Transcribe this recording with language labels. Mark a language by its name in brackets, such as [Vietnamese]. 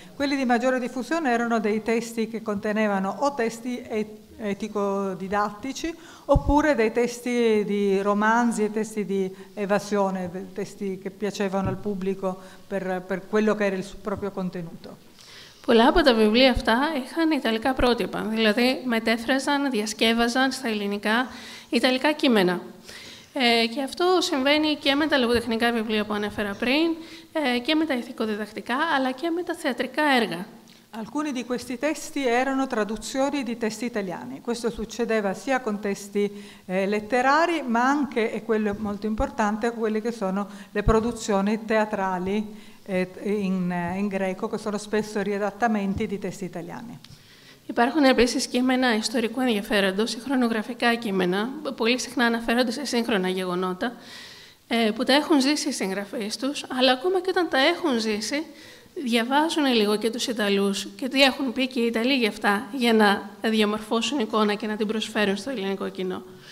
[Italian] Quelli di maggiore diffusione erano dei testi che contenevano o testi etico-didattici oppure dei testi di romanzi e testi di evasione, testi che piacevano al pubblico per quello che era il proprio contenuto. [Greek] Πολλά από τα βιβλία αυτά είχαν ιταλικά πρότυπα, δηλαδή μετέφραζαν, διασκεύαζαν στα ελληνικά ιταλικά κείμενα. Και αυτό συμβαίνει και με τα λογοτεχνικά βιβλία που ανέφερα πριν, και με τα ηθικοδιδακτικά, αλλά και με τα θεατρικά έργα. [Italian] Alcuni di questi testi erano traduzioni di testi italiani. Questo succedeva sia con testi letterari, ma anche, e quello è molto importante, quelle che sono le produzioni teatrali in greco, che sono spesso riadattamenti di testi italiani. [Greek] Υπάρχουν επίσης κείμενα ιστορικού ενδιαφέροντος, χρονογραφικά κείμενα, πολύ συχνά αναφέρονται σε σύγχρονα γεγονότα, που τα έχουν ζήσει οι συγγραφείς τους, αλλά ακόμα και όταν τα έχουν ζήσει, διαβάζουν λίγο και τους Ιταλούς και τι έχουν πει και οι Ιταλοί για αυτά, για να διαμορφώσουν εικόνα και να την προσφέρουν στο ελληνικό κοινό.